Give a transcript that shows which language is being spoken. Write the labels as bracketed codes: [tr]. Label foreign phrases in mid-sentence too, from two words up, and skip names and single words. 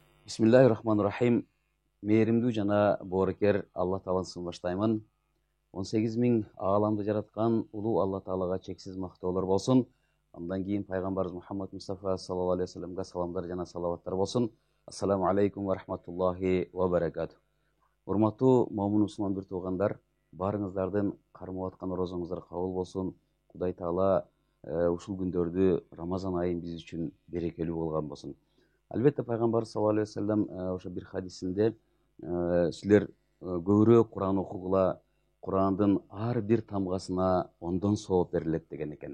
[ar] بسم الله الرحمن الرحيم. [ky] Mээримдүү жана боорукер Алла Тааласын баштаймын. 18 миң ааламды жараткан улуу Алла Таалага чексиз мактоолор болсун. Андан кийин пайгамбарыбыз Мухаммад Мустафа [ar] صلى الله عليه وسلم [ky] саламдар жана салаваттар болсун. [ar] السلام عليكم ورحمة الله وبركاته. [ky] Урматтуу момун мусулман бир туугандар, баарыңыздардын кармап аткан орозоңуздар кабыл болсун. Кудай Таала ушул күндөрдү Рамазан айын биз үчүн берекелүү болгон болсун. Албетте пайгамбар [ar] صلى الله عليه وسلم [ky] ошо бир хадисинде силер көбүрөөк Куран окугула, Курандын ар бир тамгасына ондон сооп берилет деген экен.